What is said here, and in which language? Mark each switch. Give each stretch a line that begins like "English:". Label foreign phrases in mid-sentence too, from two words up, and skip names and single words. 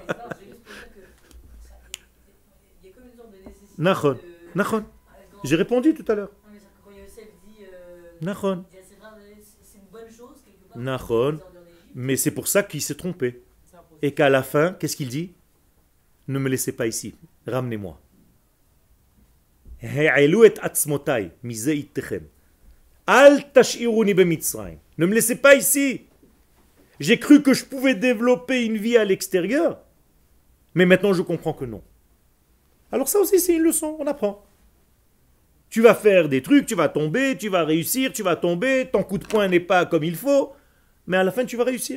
French: C'est juste pour dire que il y a comme une sorte de nécessité. Nachon. J'ai répondu tout à l'heure. Non, mais quand il y a Nachon. C'est une bonne chose, quelque part. Nachon. Désordre en Égypte. Mais c'est pour ça qu'il s'est trompé. C'est un processus. Et qu'à la fin, qu'est-ce qu'il dit? Ne me laissez pas ici, ramenez-moi.
Hebrew: העלו את עצמותי מזה אתכם. אל תשאירוני במצרים.
French: Ne me laissez pas ici. J'ai cru que je pouvais développer une vie à l'extérieur, mais maintenant je comprends que non. Alors ça aussi c'est une leçon, on apprend. Tu vas faire des trucs, tu vas tomber, tu vas réussir, tu vas tomber, ton coup de poing n'est pas comme il faut, mais à la fin tu vas réussir.